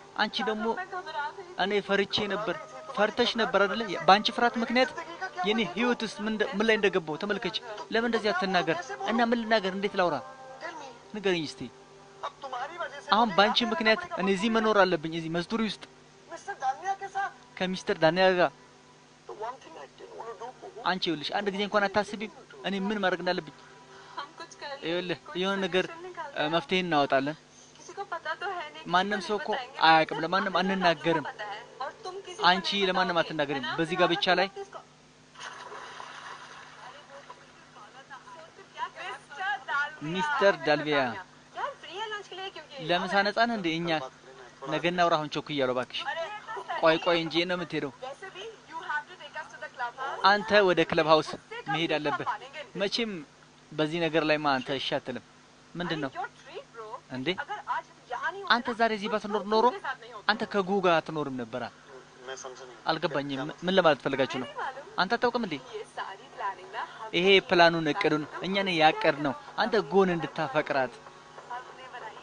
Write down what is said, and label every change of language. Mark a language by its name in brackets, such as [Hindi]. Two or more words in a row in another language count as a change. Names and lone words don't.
[Amharic] አንቺ ደግሞ [Hindi] मैं घबरा गई [Amharic] እኔ ፈርቼ ነበር። ፈርተሽ ነበር አይደለ? በአንቺ ፍርሃት ምክንያት የኔ ህይወትስ ምን ላይ እንደገባው ተመልከች። ለምን እንደዚህ አትናገር? እና ምን ልናገር? እንዴት ላውራ? [English] tell me [Amharic] ንገረኝ እስቲ። [Hindi] अब तुम्हारी वजह से [Amharic] አሁን ባንቺ ምክንያት እኔ እዚህ መኖር አለብኝ እዚህ መዝዱሪ ውስጥ [Hindi] मिस्टर दानिया के साथ [Amharic] ከሚስተር ዳንኤል ጋር [English] तो one thing I can only do [Amharic] አንቺ ይኸውልሽ አንድ ጊዜ እንኳን አታስቢም እኔ ምን ማድረግ እንዳለብኝ [Hindi] हम कुछ कर [Amharic] ይኸውልህ የሆነ ነገር መፍትሄ እናወጣለን [Hindi] किसी को पता तो है नहीं [Amharic] ማንም ሰው እኮ አያውቅም ለማንም አንናገርም [Hindi] और तुम किसी [Amharic] አንቺ ለማንም አትናገሪም በዚህ ጋብቻ ላይ ሚስተር ዳልቪያ [Hindi] यार फ्री है लंच के लिए क्योंकि [Amharic] ለምሳ ነፃ ነህ እንዴ እኛ ነገ እናውራ አሁን ቾክ እያለሁ እባክሽ ቆይ እንጂ ነው የምትሄደው [Hindi] वैसे भी [English] you have to take us to the club house [Amharic] አንተ ወደ ክለብ ሃውስ መሄድ አለብህ መቼም በዚህ ነገር ላይ ማ አንተ እሺ አትልም ምንድነው [English] your treat bro [Amharic] እንዴ [Hindi] अगर आज यहाँ नहीं [Amharic] አንተ ዛሬ እዚህ ባትኖር ኖሮ አንተ ከጉጋ አትኖርም ነበር [Hindi] मैं समझा नहीं [Amharic] አልገባኝም ምን ለማለት ፈልጋችሁ ነው አንተ አታውቅም እንዴ [Hindi] ये सारी प्लानिंग ना हम [Amharic] ይሄ ፕላኑን እቅዱን እኛ ነን ያቀድነው አንተ ጎን እንድታፈቅራት [Hindi] हमने बनाई